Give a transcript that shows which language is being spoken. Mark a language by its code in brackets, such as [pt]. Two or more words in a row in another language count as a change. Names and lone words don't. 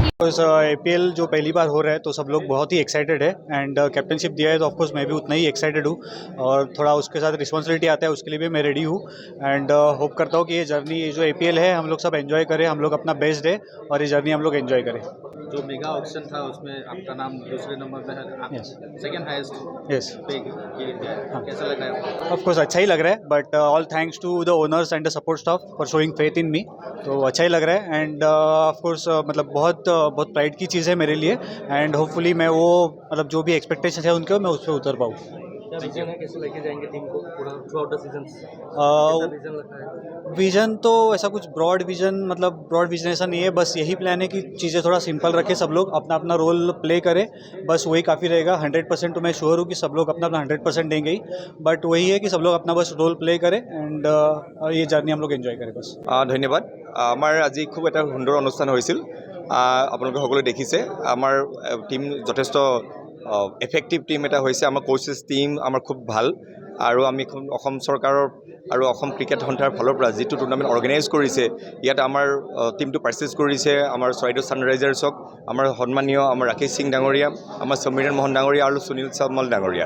[hi] ऑफकोर्स APL जो पहली बार हो रहा है तो सब लोग बहुत ही एक्साइटेड है [en] and captainship [hi] दिया है तो ऑफकोर्स मैं भी उतना ही एक्साइटेड हूँ और थोड़ा उसके साथ रिस्पॉन्सिबिलिटी आता है उसके लिए भी मैं रेडी हूँ [en] and hope [hi] करता हूँ कि ये जर्नी जो APL है हम लोग सब एंजॉय करें, हम लोग अपना बेस्ट दे और ये जर्नी हम लोग एंजॉय करें। जो मेगा ऑक्शन था उसमें आपका नाम दूसरे नंबर पे है, [en] second highest [hi] यस पे ये गया। कैसा लग रहा है? [en] ऑफकोर्स [hi] अच्छा ही लग रहा है [en] But all thanks to the owners and the support staff for showing faith in me. [hi] तो अच्छा ही लग रहा है [en] and of course [hi] मतलब बहुत प्राइड की चीज़ है मेरे लिए [en] and hopefully [hi] मैं वो मतलब जो भी एक्सपेक्टेशन है उनके मैं उस पर उतर पाऊँ। क्या विजन है, कैसे लेके जाएंगे टीम को पूरा [en] throughout the season? [hi] कैसा विजन लगता है? विजन तो ऐसा कुछ [en] broad vision [hi] ऐसा नहीं है, बस यही प्लान है कि चीज़ें थोड़ा सिंपल रखें, सब लोग अपना अपना [en] role play [hi] करें, बस वही काफ़ी रहेगा। 100% तो मैं श्योर हूँ कि सब लोग अपना अपना 100% देंगे ही, बट वही है कि सब लोग अपना बस [en] role play [hi] करें एंड ये जर्नी हम लोग एंजॉय करें बस। [as] ধন্যবাদ। আমাৰ আজি খুব এটা সুন্দৰ অনুষ্ঠান হৈছিল। আপোনালোকে সকলোৱে দেখিছে আমাৰ টিম যথেষ্ট [en] effective team [as] এটা হৈছে। আমাৰ [en] coaches team [as] আমাৰ খুব ভাল আৰু আমি অসম চৰকাৰৰ আৰু অসম ক্ৰিকেট সন্থাৰ ফালৰ পৰা যিটো টুৰ্ণামেণ্ট অৰ্গেনাইজ কৰিছে ইয়াত আমাৰ টিমটো পাৰ্চেছ কৰিছে আমাৰ চৰাইদেউ ছানৰাইজাৰ্ছক, আমাৰ সন্মানীয় আমাৰ ৰাকেশ সিং ডাঙৰীয়া, আমাৰ সমীৰণ মোহন ডাঙৰীয়া আৰু সুনীল চামল ডাঙৰীয়া।